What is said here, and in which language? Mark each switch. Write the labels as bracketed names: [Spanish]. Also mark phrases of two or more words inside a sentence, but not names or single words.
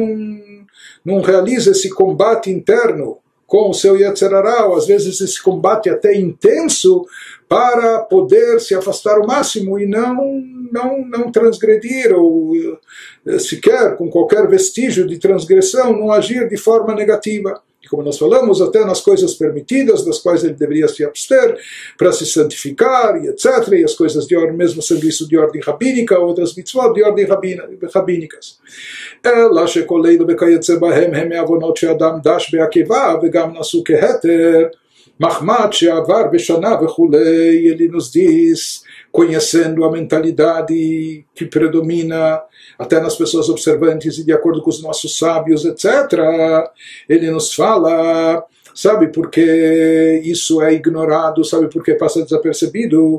[Portuguese] não realiza esse combate interno com o seu [Hebrew] יצר הרע, [Portuguese] ou às vezes esse combate até intenso, para poder se afastar o máximo e não transgredir, ou sequer com qualquer vestígio de transgressão, não agir de forma negativa. E como nós falamos, até nas coisas permitidas, das quais ele deveria se abster, para se santificar, e etc., e as coisas de ordem, mesmo sendo isso de ordem rabínica, outras mitzvot de ordem rabínicas. [Hebrew] אלא שכל אלו וכיוצא בהם הם מעוונות שאדם דש בעקבה וגם נשאו כהתר מחמד שעבר בשנה וכולי. [Portuguese] Ele nos diz, conhecendo a mentalidade que predomina até nas pessoas observantes e de acordo com os nossos sábios, etc., ele nos fala, sabe por que isso é ignorado, sabe por que passa desapercebido?